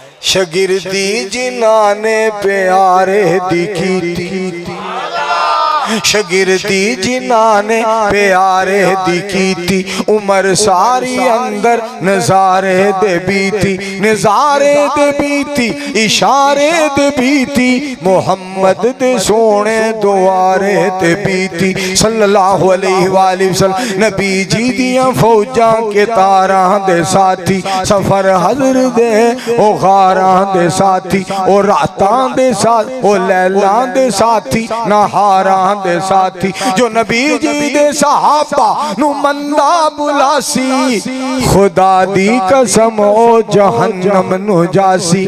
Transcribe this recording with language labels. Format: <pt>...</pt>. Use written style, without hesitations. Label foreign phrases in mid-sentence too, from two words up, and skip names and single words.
<pa>شاگردی جنہاں نے پیارے دی کیتی، شاگردی جنہاں نے پیارے دی کیتی، عمر ساری اندر نظارے دے بیتی، نظارے دے بیتی، اشارے دے بیتی، محمد دے سوہنے دوارے تے بیتی</pa> <ar>صلى الله عليه وسلم.</ar> <pa>نبی جی دیاں فوجاں کے تاراں دے ساتھی، سفر حضر دے او غاراں دے ساتھی، او راتاں دے ساتھ، او لیلاں دے ساتھی، نہاراں دے ساتھی، جو نبی جی دے صحابہ نوں مندا بلاسی، خدا دی قسم او جہنم نوں جاسی.</pa>